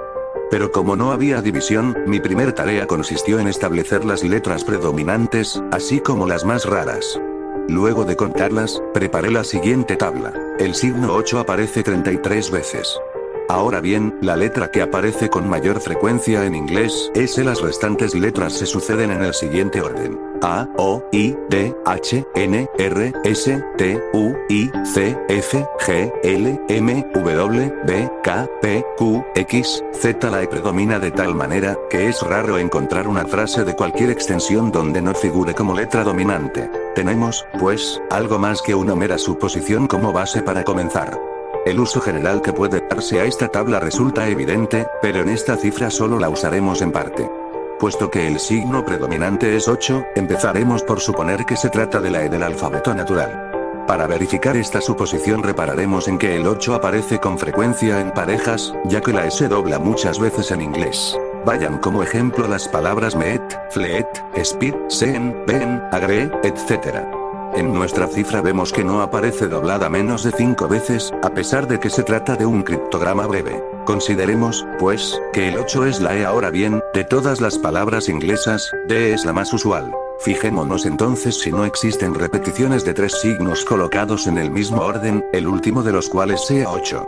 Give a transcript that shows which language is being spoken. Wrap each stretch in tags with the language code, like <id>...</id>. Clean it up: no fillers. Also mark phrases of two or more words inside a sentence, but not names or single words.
<es>Pero como no había división, mi primer tarea consistió en establecer las letras predominantes, así como las más raras. Luego de contarlas, preparé la siguiente tabla. El signo 8 aparece 33 veces. Ahora bien, la letra que aparece con mayor frecuencia en inglés, las restantes letras se suceden en el siguiente orden. A, O, I, D, H, N, R, S, T, U, I, C, F, G, L, M, W, B, K, P, Q, X, Z. La E predomina de tal manera, que es raro encontrar una frase de cualquier extensión donde no figure como letra dominante. Tenemos, pues, algo más que una mera suposición como base para comenzar. El uso general que puede darse a esta tabla resulta evidente, pero en esta cifra solo la usaremos en parte. Puesto que el signo predominante es 8, empezaremos por suponer que se trata de la E del alfabeto natural. Para verificar esta suposición repararemos en que el 8 aparece con frecuencia en parejas, ya que la E se dobla muchas veces en inglés. Vayan como ejemplo las palabras</es> <en>meet, fleet, speed, seen, ven, agree,</en> <es>etc. En nuestra cifra vemos que no aparece doblada menos de 5 veces, a pesar de que se trata de un criptograma breve. Consideremos, pues, que el 8 es la E. Ahora bien, de todas las palabras inglesas, D es la más usual. Fijémonos entonces si no existen repeticiones de 3 signos colocados en el mismo orden, el último de los cuales sea 8.</es>